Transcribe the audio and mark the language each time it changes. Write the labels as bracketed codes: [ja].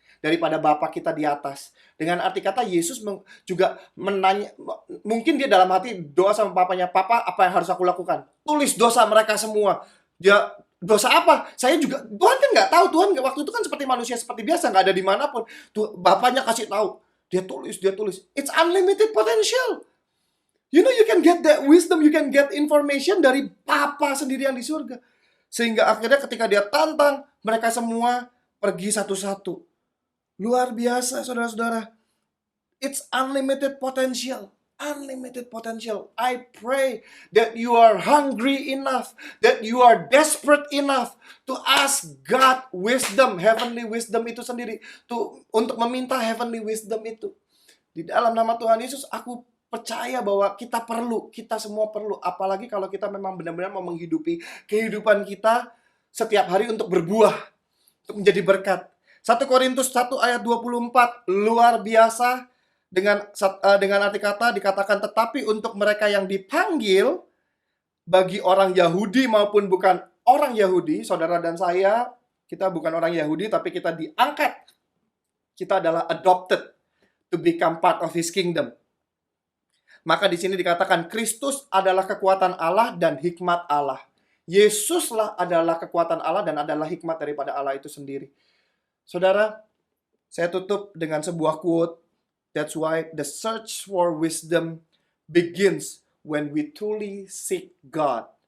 [id] Daripada Bapa kita di atas. Dengan arti kata, Yesus juga menanya, mungkin dia dalam hati doa sama papanya, Papa, apa yang harus aku lakukan? Tulis dosa mereka semua. Dia, dosa apa? Saya juga, Tuhan kan nggak tahu. Tuhan waktu itu kan seperti manusia, seperti biasa, nggak ada dimanapun. Bapaknya kasih tahu. Dia tulis. [en] It's unlimited potential. You know, you can get that wisdom, you can get information [id] dari Papa sendiri yang di surga. Sehingga akhirnya ketika dia tantang, mereka semua pergi satu-satu. Luar biasa, saudara-saudara. [en] It's unlimited potential. Unlimited potential. I pray that you are hungry enough, that you are desperate enough to ask God wisdom, heavenly wisdom [id] itu sendiri, untuk meminta [en] heavenly wisdom [id] itu. Di dalam nama Tuhan Yesus, aku percaya bahwa kita semua perlu. Apalagi kalau kita memang benar-benar mau menghidupi kehidupan kita setiap hari untuk berbuah, untuk menjadi berkat. 1 Korintus 1 ayat 24, luar biasa. Dengan arti kata dikatakan, tetapi untuk mereka yang dipanggil, bagi orang Yahudi maupun bukan orang Yahudi, saudara dan saya, kita bukan orang Yahudi, tapi kita diangkat. Kita adalah [en] adopted to become part of His kingdom. [id] Maka di sini dikatakan, Kristus adalah kekuatan Allah dan hikmat Allah. Yesuslah adalah kekuatan Allah dan adalah hikmat daripada Allah itu sendiri. Saudara, saya tutup dengan sebuah quote. [en] That's why the search for wisdom begins when we truly seek God.